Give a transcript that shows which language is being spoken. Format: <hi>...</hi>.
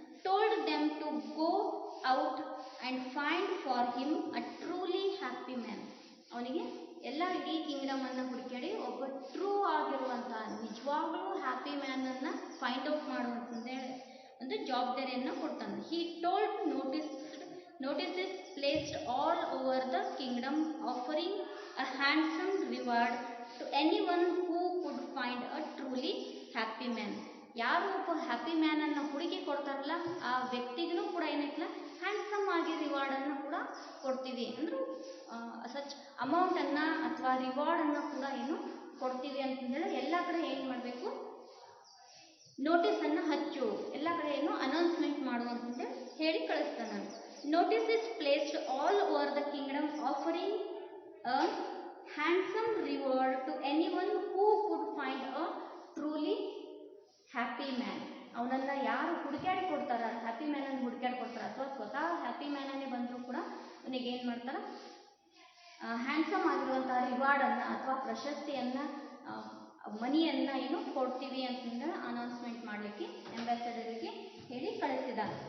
<en>Told them to go out and find for him a truly happy man.</en> <kn>ಅವನಿಗೆ ಎಲ್ಲ ಇಡೀ ಕಿಂಗ್ಡಮನ್ನು ಹುಡುಕಾಡಿ ಒಬ್ಬ true ಆಗಿರುವಂತಹ ನಿಜವಾಗ್ಲೂ ಹ್ಯಾಪಿ ಮ್ಯಾನನ್ನು ಫೈಂಡ್ ಔಟ್ ಮಾಡುವಂತಂದೇಳಿ ಒಂದು ಜವಾಬ್ದಾರಿಯನ್ನು ಕೊಡ್ತಾನೆ.</kn> <en>He told notices placed all over the kingdom offering a handsome reward to anyone who could find a truly happy man.</en> <kn>ಯಾರು ಒಬ್ಬ ಹ್ಯಾಪಿ ಮ್ಯಾನನ್ನು ಹುಡುಕಿ ಕೊಡ್ತಾರಲ್ಲ ಆ ವ್ಯಕ್ತಿಗೂ ಕೂಡ ಏನೈತಲ್ಲ ಹ್ಯಾಂಡ್ಸಮ್ ಆಗಿ ರಿವಾರ್ಡನ್ನು ಕೂಡ ಕೊಡ್ತೀವಿ, ಅಂದ್ರೆ ಸಚ್ ಅಮೌಂಟನ್ನು ಅಥವಾ ರಿವಾರ್ಡನ್ನು ಕೂಡ ಏನು ಕೊಡ್ತೀವಿ ಅಂತಂದೇಳಿ ಎಲ್ಲ ಕಡೆ ಏನು ಮಾಡಬೇಕು ನೋಟಿಸನ್ನು ಹಚ್ಚು, ಎಲ್ಲ ಕಡೆ ಏನು ಅನೌನ್ಸ್ಮೆಂಟ್ ಮಾಡುವಂತಂದೇಳಿ ಹೇಳಿ ಕಳಿಸ್ತಾನೆ.</kn> <en>Notice is placed all over the kingdom offering a handsome reward to anyone who could find a truly happy man.</en> <kn>ಅವನನ್ನು ಯಾರು ಹುಡುಕಾಡಿ ಕೊಡ್ತಾರ, ಹ್ಯಾಪಿ ಮ್ಯಾನನ್ನು ಹುಡುಕಾಡಿ ಕೊಡ್ತಾರ ಅಥವಾ ಸ್ವತಃ ಹ್ಯಾಪಿ ಮ್ಯಾನನ್ನೇ ಬಂದರೂ ಕೂಡ ಅವನಿಗೆ ಏನು ಮಾಡ್ತಾರೆ ಹ್ಯಾಂಡ್ಸಮ್ ಆಗಿರುವಂತಹ ರಿವಾರ್ಡನ್ನು ಅಥವಾ ಪ್ರಶಸ್ತಿಯನ್ನು ಮನಿಯನ್ನು ಏನು ಕೊಡ್ತೀವಿ ಅಂತಂದ್ರೆ ಅನೌನ್ಸ್ಮೆಂಟ್ ಮಾಡಲಿಕ್ಕೆ ಅಂಬಾಸಿಡರಿಗೆ ಹೇಳಿ ಕಳಿಸಿದ.</kn>